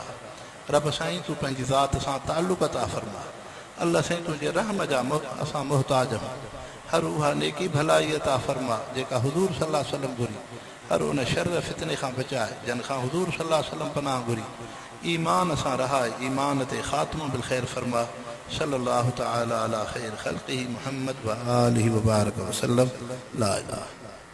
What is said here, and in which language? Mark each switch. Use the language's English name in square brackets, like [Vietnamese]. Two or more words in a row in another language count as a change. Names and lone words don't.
[Sindhi] रब साईं तूं पंहिंजी ज़ात सां ताल्लुक़ अता फ़रमा। अल्लाह साईं तुंहिंजे रहम जा असां मुहताज आहियूं। हर उहा नेकी भलाई अता फ़रमा जेका हुज़ूर [Arabic] صلى الله عليه وسلم [Sindhi] घुरी। हर उन शर फितने खां बचाए जन खां हुज़ूर [Arabic] صلى الله عليه وسلم [Sindhi] पनाह घुरी। ईमान सां रहाए ईमान ते ख़ात्मो [Arabic] بالخير [Sindhi] फ़रमा। [Arabic] صلى الله تعالى على خير خلقه محمد وآله وبارك وسلم. لا إله